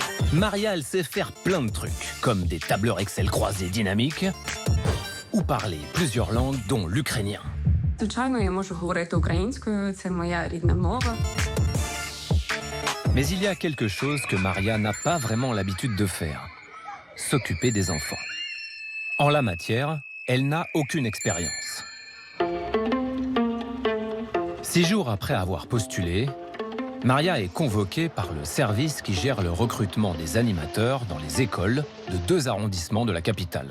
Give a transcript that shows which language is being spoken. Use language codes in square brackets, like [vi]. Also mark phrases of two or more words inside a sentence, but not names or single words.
[fr] Maria, elle sait faire plein de trucs, comme des tableurs Excel croisés dynamiques ou parler plusieurs langues, dont l'ukrainien. [uk] Звичайно, я можу говорити українською, це моя рідна мова. [fr] Mais il y a quelque chose que Maria n'a pas vraiment l'habitude de faire, s'occuper des enfants. En la matière, elle n'a aucune expérience. 6 jours après avoir postulé, Maria est convoquée par le service qui gère le recrutement des animateurs dans les écoles de 2 arrondissements de la capitale.